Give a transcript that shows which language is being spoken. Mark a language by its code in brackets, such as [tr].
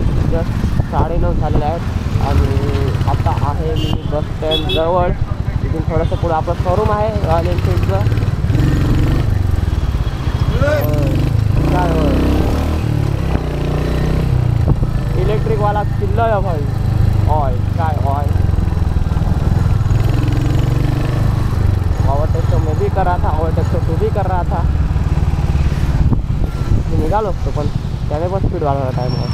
[mr] Just 9:30 झालेले आहेत आणि आता आहे मी बस स्टँड जवळ. इथून थोडंसं पुढं आपलं शोरूम आहे रॉयल एनफिल्डचं. काय होय, इलेक्ट्रिकवाला चिल्ला आहे भाई. [hi] ऑय काय ऑय, ओवरटेक तो मैं भी कर रहा था, ओवरटेक तो तू भी कर रहा था. [mr] मी निघालो असतो पण त्याने पण स्पीड वाढवला टाईम.